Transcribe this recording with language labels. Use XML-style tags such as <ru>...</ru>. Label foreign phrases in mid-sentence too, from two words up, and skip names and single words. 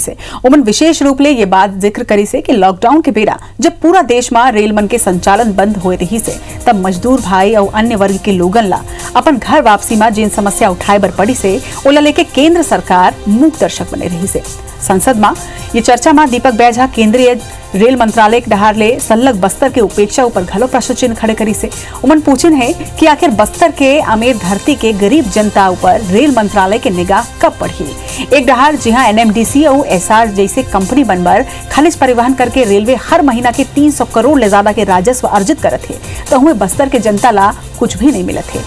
<hne>से उमन विशेष रूप ले ये बात जिक्र करी से कि लॉकडाउन के बेरा जब पूरा देश में रेल मन के संचालन बंद हो रही से तब मजदूर भाई और अन्य वर्ग के लोगन ला अपन घर वापसी में जिन समस्या उठाए बर पड़ी से ओला लेके केंद्र सरकार मूक दर्शक बने रही से। संसद में ये चर्चा में दीपक बैज केंद्रीय रेल मंत्रालय के डहार ले सल्लग बस्तर के उपेक्षा ऊपर घलो प्रश्न चिन्ह खड़े करी से उमन पूछन है कि आखिर बस्तर के अमीर धरती के गरीब जनता ऊपर रेल मंत्रालय के निगाह कब पड़ी। एक डहार जहां NMDC और SR जैसे कंपनी बनकर खनिज परिवहन करके रेलवे हर महीना के 300 करोड़ ले ज्यादा के राजस्व अर्जित करत है तो हुए बस्तर के जनता ला कुछ भी नहीं मिलत है।</hne>